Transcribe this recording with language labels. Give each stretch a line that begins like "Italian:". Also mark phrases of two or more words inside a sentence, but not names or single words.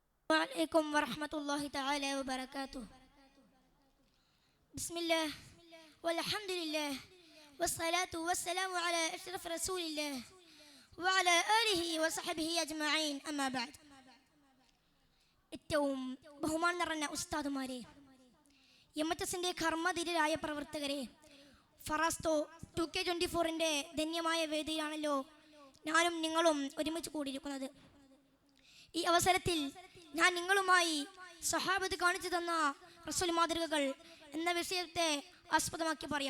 Arabic: عليكم ورحمة الله تعالى وبركاته. بسم الله والحمد لله والصلاة والسلام على أشرف رسول الله وعلى آله وصحبه أجمعين. أما بعد.
Malayalam: ഏറ്റവും ബഹുമാനം നിറഞ്ഞ ഉസ്താദുമാരെ, എംഎച്ച്എസിന്റെ കർമ്മധീരരായ പ്രവർത്തകരെ, ഫറാസ്തോ 2K24ന്റെ ധന്യമായ വേദിയിലാണല്ലോ ഞാനും നിങ്ങളും ഒരുമിച്ച് കൂടിയിരിക്കുന്നത്. ഈ അവസരത്തിൽ ഞാൻ നിങ്ങളുമായി സഹാബത്ത് കാണിച്ചു തന്ന റസൂൽ മാതൃകകൾ എന്ന വിഷയത്തെ ആസ്പദമാക്കി പറയാം.